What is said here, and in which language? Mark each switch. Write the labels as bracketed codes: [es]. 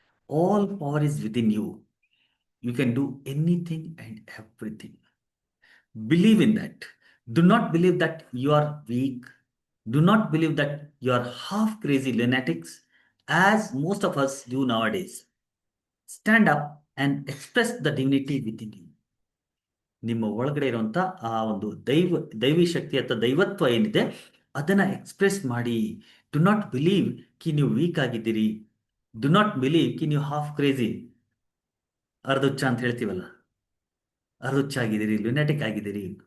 [en] All power is with in you. You can do anything and everything. Believe in that. Do not believe that you are weak. Do not believe that you are half crazy lunatics as most of us do nowadays. Stand up and express the divinity within you. [kn] ನಿಮ್ಮ ಒಳಗಡೆ ಇರುವಂತ ಆ ಒಂದು ದೈವಿ ಶಕ್ತಿ ಅಥವಾ ದೈವತ್ವ ಏನಿದೆ ಅದನ್ನ express ಮಾಡಿ. [en] do not believe [kn] ನೀವು ವೀಕ್ ಆಗಿದ್ದೀರಿ. ಡು ನಾಟ್ ಬಿಲೀವ್ ನೀವು ಹಾಫ್ ಕ್ರೇಜಿ, ಅರ್ಧುಚ್ಚ ಅಂತ ಹೇಳ್ತೀವಲ್ಲ, ಅರ್ಧುಚ್ಚ ಆಗಿದ್ದೀರಿ, ಲುನಾಟಿಕ್ ಆಗಿದ್ದೀರಿ.